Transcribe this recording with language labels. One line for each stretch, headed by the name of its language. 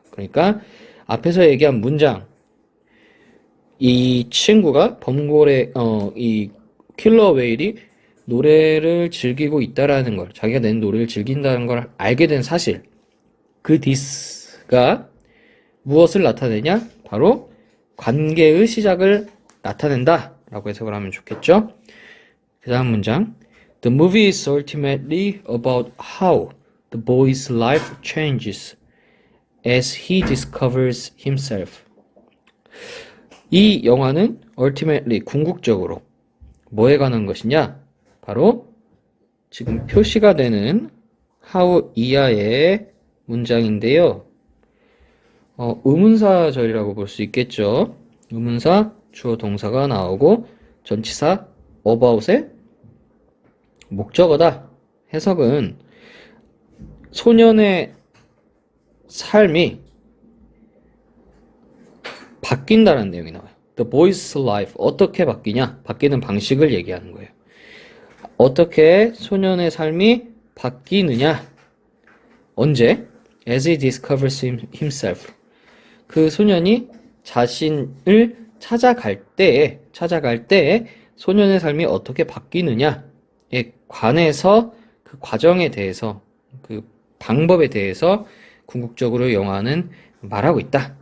Korean: 그러니까 앞에서 얘기한 문장, 이 친구가 이 킬러 웨일이 노래를 즐기고 있다라는 걸, 자기가 낸 노래를 즐긴다는 걸 알게 된 사실, 그 this가 무엇을 나타내냐? 바로 관계의 시작을 나타낸다 라고 해석을 하면 좋겠죠. 그 다음 문장,
English: The movie is ultimately about how the boy's life changes as he discovers himself.
Korean: 이 영화는 ultimately, 궁극적으로 뭐에 관한 것이냐? 바로 지금 표시가 되는 how 이하의 문장인데요. 의문사절이라고 볼 수 있겠죠. 의문사, 주어 동사가 나오고 전치사 about의 목적어다. 해석은 소년의 삶이 바뀐다는 내용이 나와요.
English: The boy's life,
Korean: 어떻게 바뀌냐? 바뀌는 방식을 얘기하는 거예요. 어떻게 소년의 삶이 바뀌느냐? 언제?
English: As he discovers himself.
Korean: 그 소년이 자신을 찾아갈 때에 소년의 삶이 어떻게 바뀌느냐에 관해서, 그 과정에 대해서, 그 방법에 대해서 궁극적으로 영화는 말하고 있다.